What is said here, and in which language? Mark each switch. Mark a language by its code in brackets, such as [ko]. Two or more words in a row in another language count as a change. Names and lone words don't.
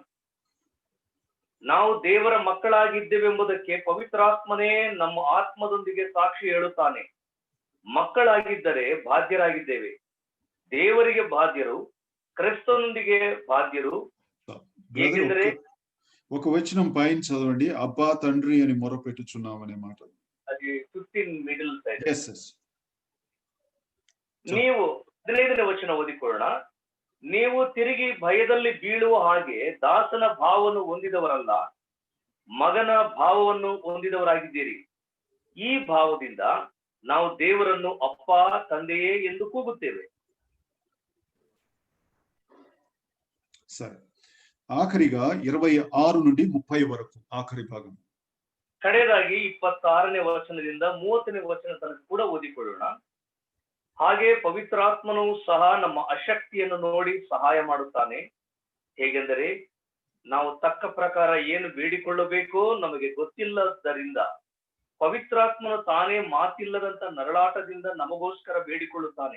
[kn] ನಾವು ದೇವರ ಮಕ್ಕಳಾಗಿದ್ದೇವೆಂಬುದಕ್ಕೆ ಪವಿತ್ರಾತ್ಮನೇ ನಮ್ಮ ಆತ್ಮದೊಂದಿಗೆ ಸಾಕ್ಷಿ ಹೇಳುತ್ತಾನೆ. ಮಕ್ಕಳಾಗಿದ್ದರೆ ಬಾಧ್ಯರಾಗಿದ್ದೇವೆ, ದೇವರಿಗೆ ಬಾಧ್ಯರು, ಕ್ರಿಸ್ತನೊಂದಿಗೆ ಬಾಧ್ಯರು. ಏಕೆಂದರೆ [te] ఒక వచనం పైన చదవండి, అబ్బా తండ్రి అని మొరపెట్టుచున్నామనే మాట. [kn] అది 15 [en] middle side. [kn] ನೀವು 15ನೇ ವಚನ ಓದಿಕೊಳ್ಳೋಣ. ನೀವು ತಿರುಗಿ ಭಯದಲ್ಲಿ ಬೀಳುವ ಹಾಗೆ ದಾಸನ ಭಾವವನ್ನು ಹೊಂದಿದವರಲ್ಲ, ಮಗನ ಭಾವವನ್ನು ಹೊಂದಿದವರಾಗಿದ್ದೀರಿ. ಈ ಭಾವದಿಂದ ನಾವು ದೇವರನ್ನು ಅಪ್ಪ ತಂದೆಯೇ ಎಂದು ಕೂಗುತ್ತೇವೆ. [te] సరే, ఆఖరిగా 26 నుండి 30 వరకు ఆఖరి భాగం. [kn] ಕಡೆಯದಾಗಿ 26ನೇ ವಚನದಿಂದ 30ನೇ ವಚನ ತನಕ ಕೂಡ ಓದಿಕೊಳ್ಳೋಣ. ಹಾಗೆ ಪವಿತ್ರಾತ್ಮನು ಸಹ ನಮ್ಮ ಅಶಕ್ತಿಯನ್ನು ನೋಡಿ ಸಹಾಯ ಮಾಡುತ್ತಾನೆ. ಹೇಗೆಂದರೆ ನಾವು ತಕ್ಕ ಪ್ರಕಾರ ಏನು ಬೇಡಿಕೊಳ್ಳಬೇಕೋ ನಮಗೆ ಗೊತ್ತಿಲ್ಲದರಿಂದ ಪವಿತ್ರಾತ್ಮನು ತಾನೇ ಮಾತಿಲ್ಲದಂತ ನರಳಾಟದಿಂದ ನಮಗೋಸ್ಕರ ಬೇಡಿಕೊಳ್ಳುತ್ತಾನೆ.